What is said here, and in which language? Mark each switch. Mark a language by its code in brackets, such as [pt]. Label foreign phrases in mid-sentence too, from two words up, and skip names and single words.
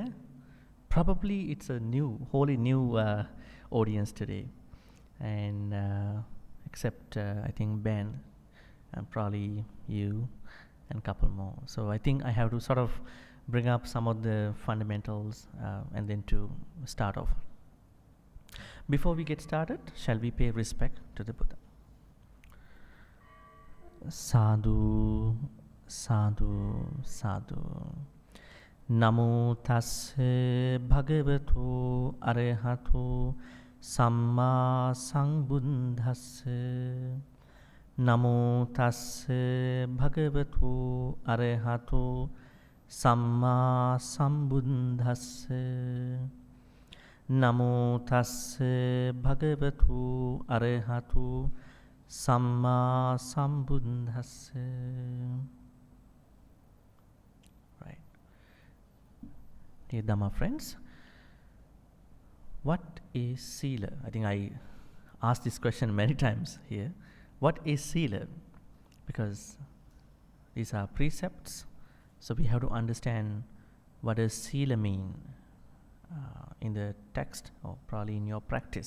[en] Probably it's a wholly new audience today, and except I think Ben and probably you and a couple more. So I think I have to sort of bring up some of the fundamentals and then to start off. Before we get started, shall we pay respect to the Buddha? [pi] Sadhu, sadhu, sadhu. Namo tasse bhagavato arahato samma sambuddhasse. Namo tasse bhagavato arahato samma sambuddhasse. Namo tasse bhagavato arahato samma sambuddhasse. [en] Right. Dear Dhamma friends, what is Sila? I think I asked this question many times here. What is Sila? Because these are precepts, so we have to understand what does Sila mean in the text, or probably in your practice.